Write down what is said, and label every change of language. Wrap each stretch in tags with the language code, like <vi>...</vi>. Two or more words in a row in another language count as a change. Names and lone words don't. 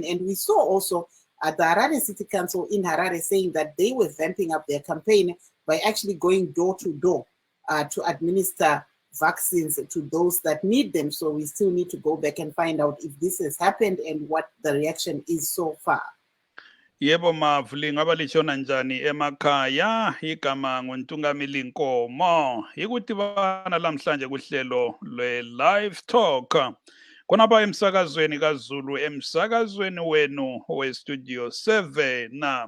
<en>And we saw also the Harare City Council in Harare saying that they were vamping up their campaign by actually going door to door to administer vaccines to those that need them. So we still need to go back and find out if this has happened and what the reaction is so far.</en> <nd>Yebo Mavuli, ngaba lishona njani emakhaya? Igama nguNtungamili Nkomo. Ikudibana lamhlanje kuhlelo lwe-Live Talk. Khonapha emsakazweni kaZulu, emsakazweni wenu we-Studio 7.</nd>